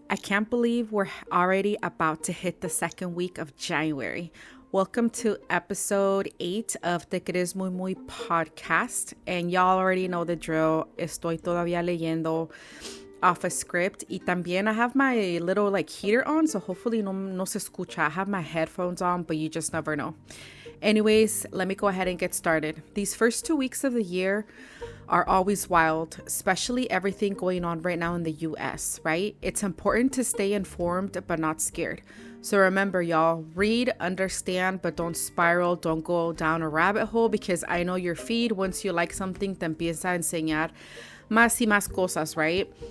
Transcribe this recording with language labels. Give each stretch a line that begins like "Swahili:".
English: I can't believe we're already about to hit the second week of January. Welcome to episode 8 of Te Crees Muy Muy podcast. And y'all already know the drill.
Spanish: Estoy todavía leyendo
English: off a script.
Spanish: Y también
English: I have my little heater on, so hopefully
Spanish: no se escucha.
English: I have my headphones on, but you just never know. Anyways, let me go ahead and get started. These first 2 weeks of the year are always wild, especially everything going on right now in the US, right? It's important to stay informed, but not scared. So remember, y'all, read, understand, but don't spiral, don't go down a rabbit hole, because I know your feed, once you like something,
Spanish: te empieza a enseñar más y más cosas,
English: right?